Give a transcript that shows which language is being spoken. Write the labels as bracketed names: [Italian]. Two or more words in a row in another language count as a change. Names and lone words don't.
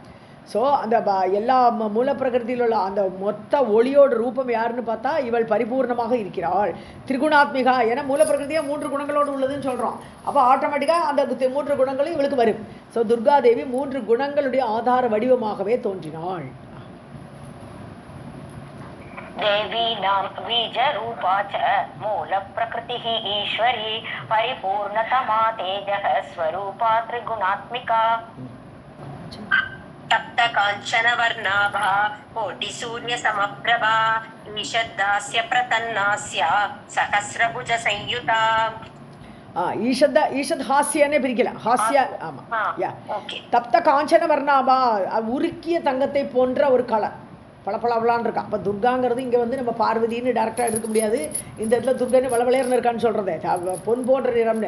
[Tamil] ஸோ அந்த எல்லா மூலப்பிரகிருதியில் உள்ள அந்த மொத்த ஒளியோட ரூபம் யாருன்னு பார்த்தா இவள் பரிபூர்ணமாக இருக்கிறாள். திரிகுணாத்மிகா, ஏன்னா மூலப்பிரகிருதியாக 3 குணங்களோடு உள்ளதுன்னு சொல்கிறோம். அப்போ ஆட்டோமேட்டிக்காக அந்த 3 குணங்களும் இவளுக்கு வரும். ஸோ துர்காதேவி 3 குணங்களுடைய ஆதார வடிவமாகவே தோன்றினாள். [Sanskrit] देवी नाम बीजरूपा च मूलप्रकृतिः ईश्वरी परिपूर्णतमा तेजः स्वरूपा त्रिगुणात्मिका. तप्त कांचन वर्णाभा कोटि सूर्य समप्रभा ईषद्दास्य प्रतन्नास्य सहस्रभुज संयुता. [Tamil] ஈஷத் ஹாஸ்யன்னே பிரிக்கலாம். ஹாஸ்ய, ஆமாம். தப்த காஞ்சன வர்ணாபா, உருக்கிய தங்கத்தை போன்ற ஒரு கலர், பளபளபளான்னு இருக்கா. அப்போ துர்காங்கிறது இங்கே நம்ம பார்வதின்னு டேரெக்டாக எடுக்க முடியாது. இந்த இடத்துல துர்கன்னு வளவளையர்னு இருக்கான்னு சொல்கிறது, பொன் போன்ற நிறம்னு.